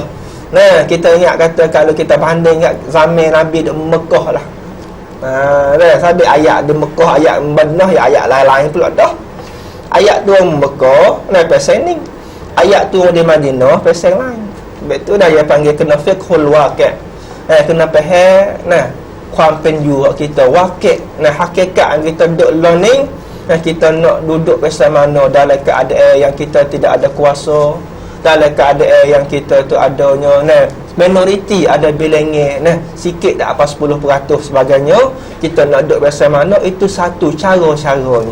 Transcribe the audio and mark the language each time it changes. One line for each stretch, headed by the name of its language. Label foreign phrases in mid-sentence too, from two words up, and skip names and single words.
Malay: Kita ingat kata kalau kita banding ingat zaman Nabi di Mekah lah. Sampai ayat di Mekah, ayat Madinah, ayat lain-lain pula dah. Ayat tu Mekah pasal ni, ayat tu di Madinah pasal lain. Sebab tu dah dia panggil kena
Arabic: فقه الواقع'.
Malay: Kena faham ความเป็นอยู่ kita waqi'. Hakikat yang kita duduk learning, kita nak duduk pasal mana dalam keadaan yang kita tidak ada kuasa, dalam keadaan yang kita tu adanya minoriti ada bilangan sikit tak apa 10% sebagainya, kita nak duduk pasal mana, itu satu cara-caranya.